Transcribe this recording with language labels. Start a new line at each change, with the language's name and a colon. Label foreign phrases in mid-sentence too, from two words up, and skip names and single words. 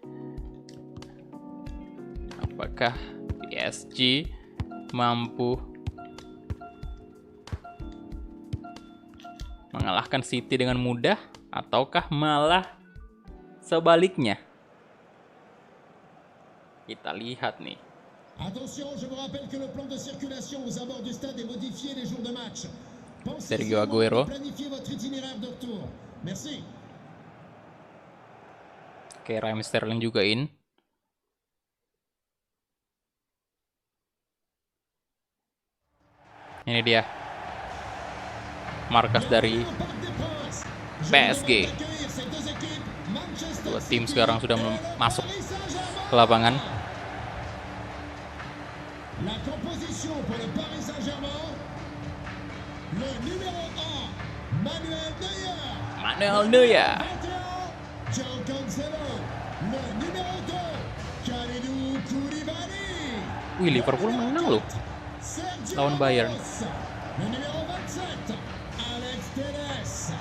Indonesian: Apakah PSG mampu mengalahkan City dengan mudah ataukah malah sebaliknya? Kita lihat nih.
French: Attention, je vous rappelle que le plan de circulation aux abords du stade est modifié les jours de match. Pensez Sergio Aguero. planifier votre itinéraire de retour. Merci.
Indonesian: Oke, Raheem Sterling juga in. Ini dia markas dari PSG. Dua tim sekarang sudah masuk ke lapangan.
French: La composition pour le Paris Saint-Germain. Le numéro 1, Manuel Neuer. Manuel Neuer. 21, João Cancelo. Le numéro 2, Kalidou Koulibaly.
Indonesian: Wih, Liverpool menang loh Sergio lawan Bayern.
French: Ramos. Le numéro 27, Alex Telles.